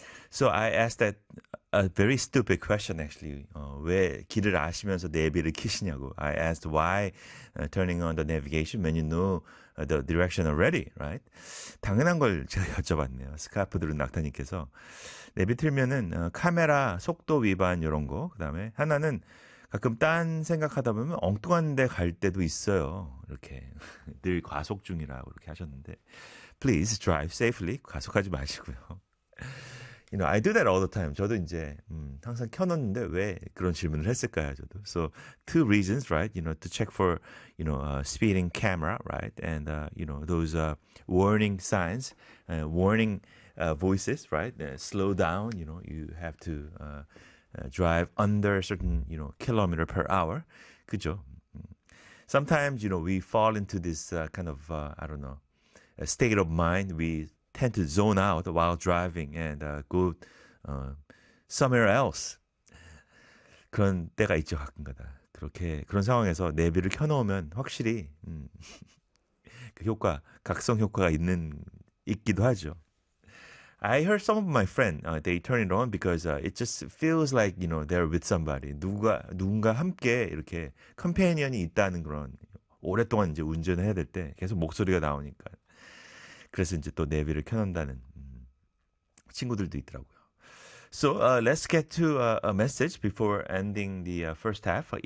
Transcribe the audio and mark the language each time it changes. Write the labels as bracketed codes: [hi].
[en] So I asked that a very stupid question actually. [ko] 왜 길을 아시면서 내비를 켜시냐고. [en] I asked why turning on the navigation when you know the direction already, right? [ko] 당연한 걸 제가 여쭤봤네요. 스카프드루 낙타님께서 내비 틀면은 카메라 속도 위반 이런 거, 그다음에 하나는 가끔 딴 생각하다 보면 엉뚱한 데갈 때도 있어요. 이렇게 늘 과속 중이라고 이렇게 하셨는데, [en] Please drive safely. [ko] 과속하지 마시고요. [en] You know, I do that all the time. [ko] 저도 이제 항상 켜놓는데 왜 그런 질문을 했을까요? 저도. [en] So two reasons, right? You know, to check for, you know, speeding camera, right? And you know, those warning signs, warning voices, right? Slow down. You know, you have to drive under a certain, you know, kilometer per hour. [ko] 그죠? [en] Sometimes, you know, we fall into this kind of I don't know, a state of mind. We tend to zone out while driving and go somewhere else. [ko] 그런 때가 있죠, 가끔가다. 그렇게 그런 상황에서 내비를 켜놓으면 확실히 그 효과, 각성 효과가 있기도 하죠. [en] I heard some of my friend they turn it on because it just feels like, you know, they're with somebody. [ko] 누군가 함께 이렇게 컴패니언이 있다는 그런, 오랫동안 이제 운전을 해야 될때 계속 목소리가 나오니까. 그래서 이제 또 내비를 켜놓는다는 친구들도 있더라고요. [en] So let's get to a message before ending the first half.